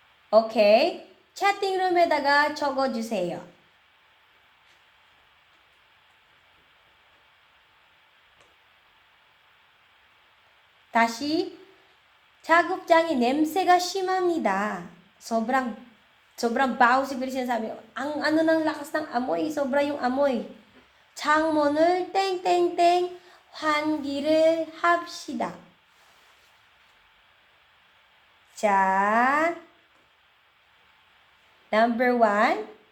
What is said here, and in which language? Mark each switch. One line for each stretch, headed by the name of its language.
Korean: 오케이. 채팅룸에다가 적어주세요. 다시, 작업장이 냄새가 심합니다.
Filipino: sobrang baho siguro sinasabi. Ang ano ng lakas ng amoy, sobra yung amoy.
Korean: 창문을 땡땡땡 환기를 합시다. 자,
English: number 1.